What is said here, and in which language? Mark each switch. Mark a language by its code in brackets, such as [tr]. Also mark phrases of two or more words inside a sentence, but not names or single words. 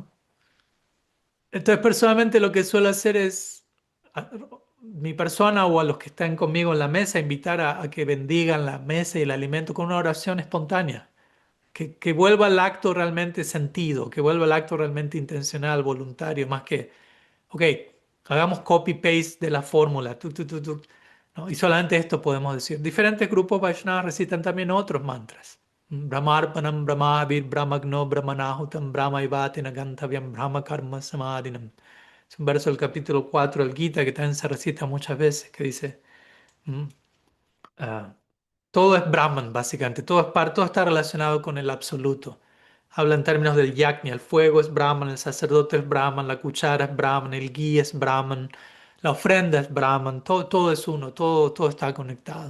[es] Entonces, personalmente lo que suelo hacer es, a mi persona o a los que están conmigo en la mesa, invitar a que bendigan la mesa y el alimento con una oración espontánea, que vuelva el acto realmente sentido, que vuelva el acto realmente intencional, voluntario, más que, ok, hagamos copy-paste de la fórmula, ¿no? Y solamente esto podemos decir. Diferentes grupos Vaishnavas recitan también otros mantras. [sa] Brahmarpanam Brahmavir Brahmagno Brahmanahutam Brahmaivatina Gantavyam Brahma Karma Samadhinam. [es] Es un verso del capítulo 4 del Gita que también se recita muchas veces, que dice, mm, ah, todo es Brahman, básicamente, todo está relacionado con el absoluto. Habla en términos del yajna, el fuego es Brahman, el sacerdote es Brahman, la cuchara es Brahman, el gui es Brahman, la ofrenda es Brahman, todo es uno, todo está conectado.